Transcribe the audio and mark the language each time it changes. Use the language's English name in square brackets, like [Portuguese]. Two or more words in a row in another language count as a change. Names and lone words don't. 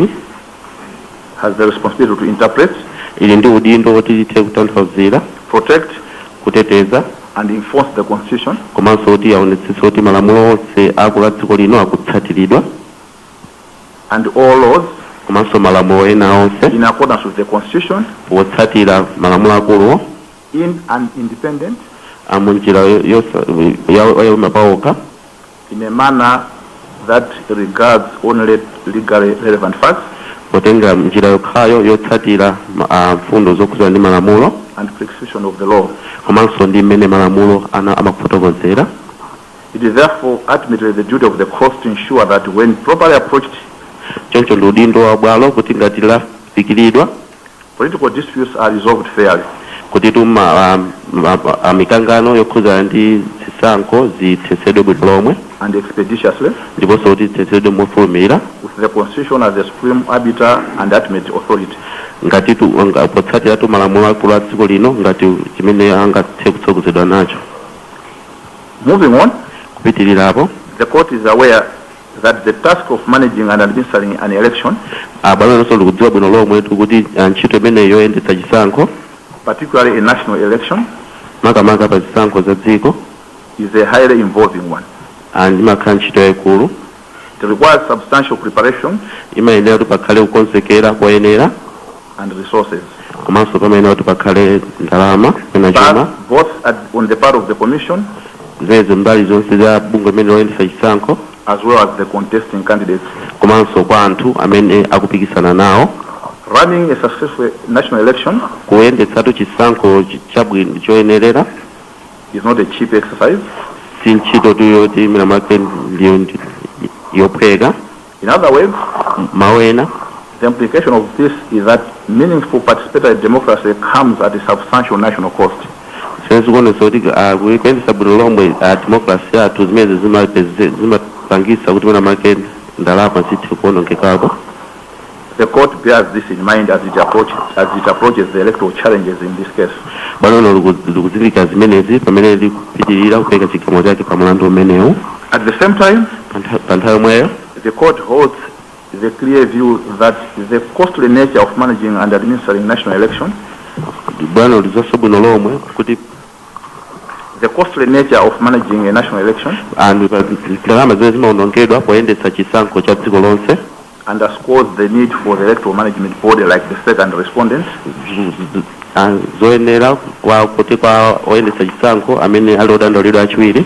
[English] has the responsibility to interpret, protect, and enforce the Constitution, and all laws in accordance with the Constitution, in and independent, in a manner that regards only legally relevant facts, [Nyanja] potenga njira yokhayo yotsatira mfundo zokhuzana ndi malamulo [English] and prescription of the law. [Nyanja] komanso ndi mmene malamulo amakufotokozera. [English] It is therefore ultimately the duty of the courts to ensure that when properly approached, [Nyanja] choncho ndi udindo wa bwalo kuti ngati lafikiridwa [English] political disputes are resolved fairly. [Nyanja] kuti mikangano yokhuzana ndi zisankho zithesedwe bwino lomwe [English] and expeditiously, [Nyanja] ndiponso kuti zithesedwe mofulumira [English] with the Constitution as the supreme arbiter and ultimate authority. [Nyanja] ngati potsatira malamulo akulu a dziko lino ngati chimene angathe kutsogozedwa nacho. [English] Moving on, [Nyanja] kupitirirapo, [English] the court is aware that the task of managing and administering an election, [Nyanja] bwalo lonse likudziwa bwino lomwe kuti ntchito imene yoyendetsa chisankho, [English] particularly a national election, [Nyanja] makamaka pa zisankho za dziko, [English] is a highly involving one. [Nyanja] ndimakhala ntchito yayikulu. [English] It requires substantial preparation [Nyanja] imayenera kuti pakhale kukonzekera koyenera [English] and resources, [Nyanja] komanso pamayenera kuti pakhale ndalama kapena chuma, [English] both on the part of the Commission [Nyanja] zimene mbali zonse za bungwe limene loyendetsa chisankho [English] as well as the contesting candidates. [Nyanja] komanso kwa anthu amene akupikisana nawo. [English] Running a successful national election [Nyanja] kuyendetsatu chisankho chabwino choyenerera [English] is not a cheap exercise. [Nyanja] si ntchito tu yoti imene make ndiyo yophweka. [English] In other words, [Nyanja] mawena [English] the implication of this is that meaningful participatory democracy comes at a substantial national cost. [Nyanja] senzikuonesa kuti kuyendetsa bwino lomwe democracy yathu zimene zimapangisa kuti imene make ndalama zithe kuonongekapo. [English] The court bears this in mind as it approaches the electoral challenges in this case. [Nyanja] bwalo likuzindikira zimenezi pamene likupitirira kupereka chigamulo chake pa mlandu umenewu. [English] At the same time, [Nyanja] pa nthawi yomweyo [English] the court holds the clear view that the costly nature of managing and administering national elections, [Nyanja] bwalo lizonso bwino lomwe kuti [English] the costly nature of managing a national election [Nyanja] ndalama zimene zimaonongedwa poyendetsa chisankho cha dziko lonse [English] underscores the need for the electoral management body like the second respondent [Nyanja] zoyenera kuti kwa oyendetsa chisankho amene ali odandaulidwa achiwiri